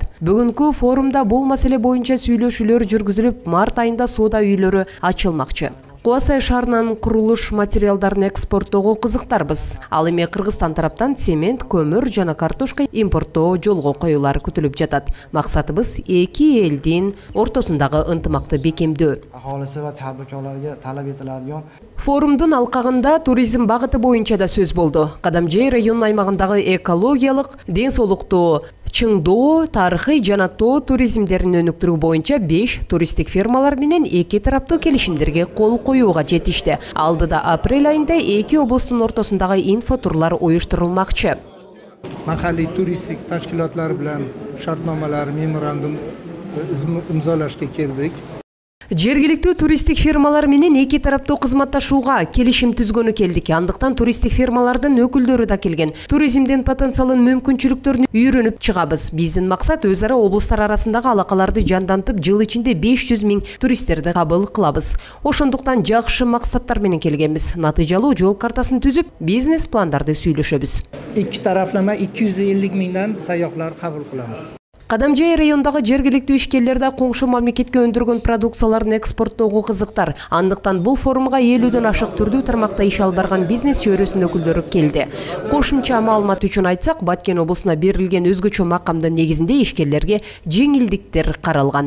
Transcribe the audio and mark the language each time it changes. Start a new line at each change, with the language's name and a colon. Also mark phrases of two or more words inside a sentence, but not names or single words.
Kyrgyz: Бүгүнкү форумда бул маселе боюнча сүйлөшүүлөр жүргүзүлүп, март айында соода үйлөрү ачылмакчы. Кубасай шаарынан курулуш материалдарын экспорттоого кызыктарбыз. Ал эми Кыргызстан тараптан цемент, көмүр жана картошка импорттоо жолго коюлары күтүлүп жатат. Максатыбыз эки элдин ортосундагы ынтымакты бекемдөө.
Uzbek: Аholisi va tadbirkorlarga talab etiladigan
Kyrgyz: Форумдун алкагында туризм багыты боюнча да сөз болду. Кадамжай районунун аймагындагы экологиялык, ден соолуктуу, чыңдоо, тарыхый жана тоо туризмдерин өнүктүрүү боюнча 5 туристтик фермалар менен эки тараптуу келишимдерге кол коюуга жетишти. Алдыда апрель айында эки облустун ортосундагы инфотурлар уюштурулмакчы.
Uzbek: Mahalliy turistik tashkilotlar bilan shartnomalar, memorandum imzolashga keldik.
Kyrgyz: Жергиликтүү туристтик фермалар менен эки тараптуу кызматташууга келишим түзгөнү келдик. Андыктан туристтик фермалардын өкүлдөрү да келген. Туризмдин потенциалын, мүмкүнчүлүктөрүн үйрөнүп чыгабыз. Биздин максат өз ара облустар арасындагы алакаларды жандантып, жыл ичинде 500 000 туристтерди кабыл кылабыз. Ошондуктан жакшы максаттар менен келгенбиз. Натыйжалуу жол картасын түзүп, бизнес пландарды сүйлөшөбүз.
Uzbek: İki taraflama 250 000'dan sayyohlar kabul kılamiz.
Kyrgyz: Кадамжай райондагы жергиликтүү ишкерлер да коңшу мамлекетке өндүргөн продукцияларын экспорттоого кызыктар. Андыктан бул форумга 50дөн ашык түрдүү тармакта иш алып барган бизнес чөйрөсүнүн өкүлдөрү келди. Кошумча маалымат үчүн айтсак, Баткен облусуна берилген өзгөчө макамдын негизинде ишкерлерге жеңилдиктер каралган.